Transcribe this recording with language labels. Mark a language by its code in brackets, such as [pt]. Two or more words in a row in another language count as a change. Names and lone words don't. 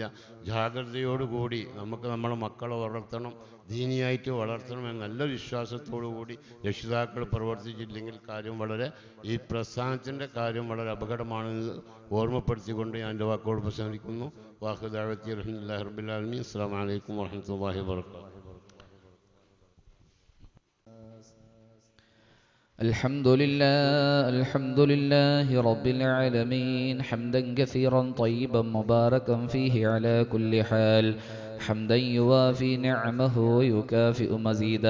[ml] ജാഗ്രതയോടുകൂടി നമുക്ക് നമ്മുടെ മക്കളെ വളർത്തണം, ദീനിയായിട്ട് വളർത്തണമെന്ന നല്ല വിശ്വാസത്തോടു കൂടി രക്ഷിതാക്കൾ പ്രവർത്തിച്ചില്ലെങ്കിൽ ഈ പ്രസ്ഥാനത്തിൻ്റെ കാര്യം വളരെ അപകടമാണെന്ന് ഓർമ്മപ്പെടുത്തിക്കൊണ്ട് ഞാൻ എൻ്റെ വാക്കുകൾ പ്രസംഗിക്കുന്നു. [ar] وهو دعوتي الحمد لله رب العالمين السلام عليكم ورحمة الله وبركاته. الحمد لله رب العالمين حمدا كثيرا طيبا مباركا فيه على كل حال حمدا يوافي نعمه ويكافئ مزيدا.